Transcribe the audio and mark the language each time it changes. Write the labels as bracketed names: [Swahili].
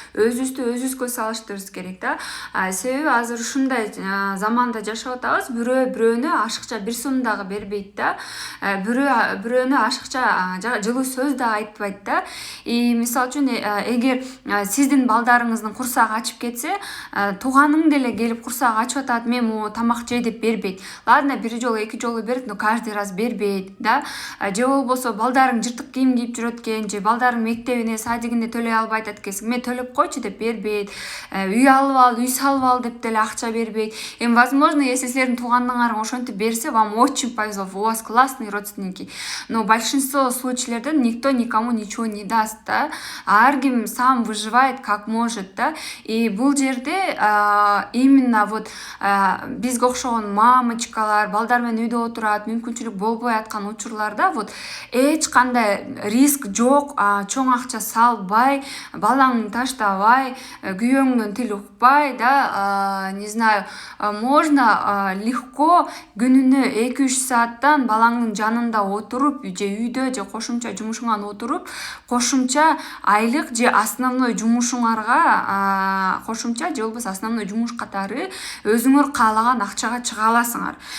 [Kyrgyz] Өзүбүздү өзүбүзгө салыштырыбыз керек, да. Себеби азыр ушундай заманда жашап атабыз, бирөөнү ашыкча бир сом дагы бербейт да, бирөөнү ашыкча жылуу сөз да айтпайт да. И мисалы үчүн эгер сиздин балдарыңыздын курсагы ачып кетсе, тууганың деле келип курсак ачып атат, мен могу тамак жей деп бербейт. Ладно, бир жолу, 2 жолу берет, [Russian] но каждый раз [Kyrgyz] бербейт, да. Же болбосо балдарың жыртык кийим кийип жүрөт экен, же балдарың мектебине, садигине төлөй албай атат экенсиң, мен төлөп койчу деп бербейт. Үй алып ал, үй салып ал деп деле акча бербейт. [Russian] Эми возможно, если [Kyrgyz] силердин туугандыгыңар ошентип берсе, [Russian] вам очень повезло, у вас классные родственники. Но большинство случайларда никто никому ничего не даст, да. [Kyrgyz] Ар ким [Russian] сам выживает как может, да. [Kyrgyz] И бул жерде [Russian] именно вот [Kyrgyz] бизге окшогон мамочкалар, балдар менен үйдө отурат, мүмкүнчүлүк болбой аткан учурларда вот эч кандай риск жок, чоң акча салбай, балаңды таштабай, күйөөңдөн тил укпай, да, [Russian] не знаю, можно легко [Kyrgyz] күнүнө 2-3 сааттан балаңдын жанында отуруп, же үйдө, же кошумча жумушуңан отуруп, кошумча айлык же основной жумушуңарга кошумча же болбосо основной жумуш катары өзүңөр каалаган акчага чыга аласыңар.